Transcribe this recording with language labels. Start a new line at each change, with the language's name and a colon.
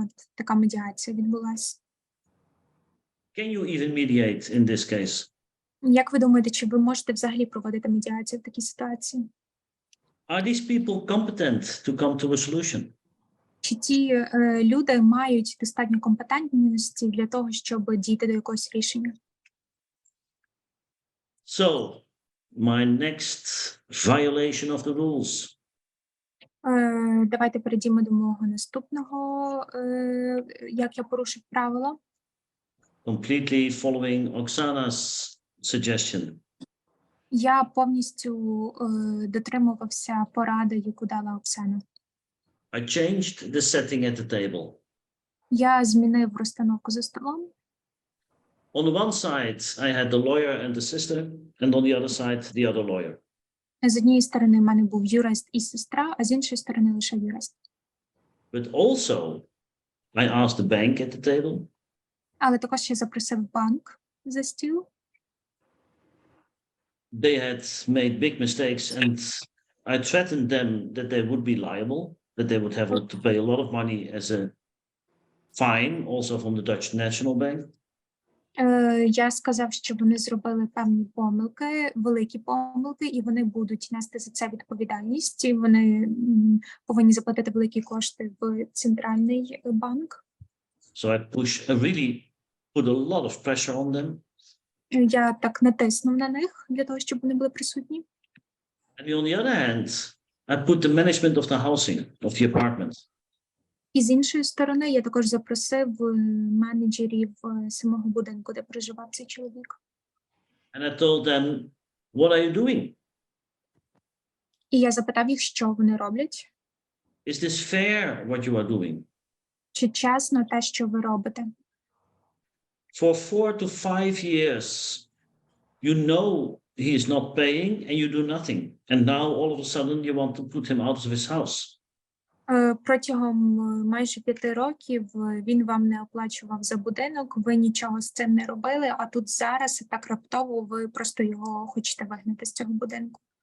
Ukrainian: От така медіація відбулася.
English: Can you even mediate in this case?
Ukrainian: Як ви думаєте, чи ви можете взагалі проводити медіацію в такій ситуації?
English: Are these people competent to come to a solution?
Ukrainian: Чи ті люди мають достатньо компетентності для того, щоб дійти до якогось рішення?
English: So, my next violation of the rules.
Ukrainian: Давайте перейдімо до мого наступного, як я порушив правила.
English: Completely following Oksana's suggestion.
Ukrainian: Я повністю дотримувався поради, яку дала Оксана.
English: I changed the setting at the table.
Ukrainian: Я змінив розстановку за столом.
English: On the one side, I had the lawyer and the sister, and on the other side, the other lawyer.
Ukrainian: З однієї сторони в мене був юрист і сестра, а з іншої сторони лише юрист.
English: But also, I asked the bank at the table.
Ukrainian: Але також я запросив банк за стіл.
English: They had made big mistakes, and I threatened them that they would be liable, that they would have to pay a lot of money as a fine, also from the Dutch National Bank.
Ukrainian: Я сказав, що вони зробили певні помилки, великі помилки, і вони будуть нести за це відповідальність. І вони повинні заплатити великі кошти в центральний банк.
English: So I really put a lot of pressure on them.
Ukrainian: Я так натиснув на них для того, щоб вони були присутні.
English: And on the other hand, I put the management of the housing, of the apartment.
Ukrainian: І з іншої сторони, я також запросив менеджерів самого будинку, де проживав цей чоловік.
English: And I told them, what are you doing?
Ukrainian: І я запитав їх, що вони роблять.
English: Is this fair, what you are doing?
Ukrainian: Чи чесно те, що ви робите?
English: For 4 to 5 years, you know he is not paying and you do nothing. And now all of a sudden you want to put him out of his house.
Ukrainian: Протягом майже 5 років він вам не оплачував за будинок, ви нічого з цим не робили, а тут зараз так раптово ви просто його хочете вигнати з цього будинку.